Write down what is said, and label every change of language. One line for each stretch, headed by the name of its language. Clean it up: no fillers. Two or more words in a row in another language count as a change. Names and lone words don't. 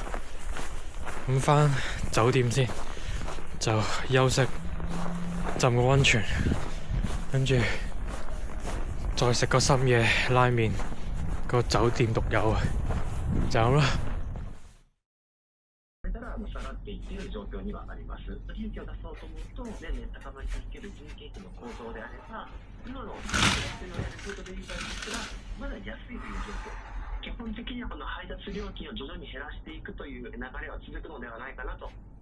Cantonese: 咁返酒店先，就休息，浸個溫泉，跟住再食個深夜拉麵，個酒店獨有啊，就咁啦。
Japanese: 下がっていっている状況にはあります。利益を出そうと思うと年々高まり続ける人件費の構造であれば、今の安いのやるフードデリバリーですらまだ安いという状況。基本的にはこの配達料金を徐々に減らしていくという流れは続くのではないかなと。